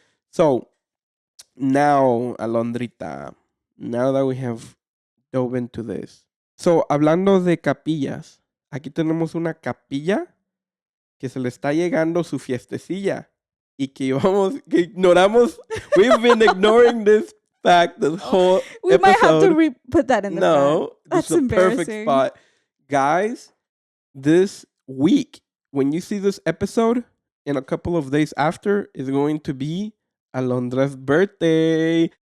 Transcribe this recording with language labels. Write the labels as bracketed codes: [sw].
[en] So, now, Alondrita, now that we have dove into this. [es] So, hablando de capillas, aquí tenemos una capilla que se le está llegando su fiestecilla y que que ignoramos. [en] We've been ignoring this fact the whole we episode. Might have to put that in the No, front. That's this is a perfect embarrassing. spot. Guys, this week, when you see this episode, in a couple of days after, is going to be Alondra's birthday.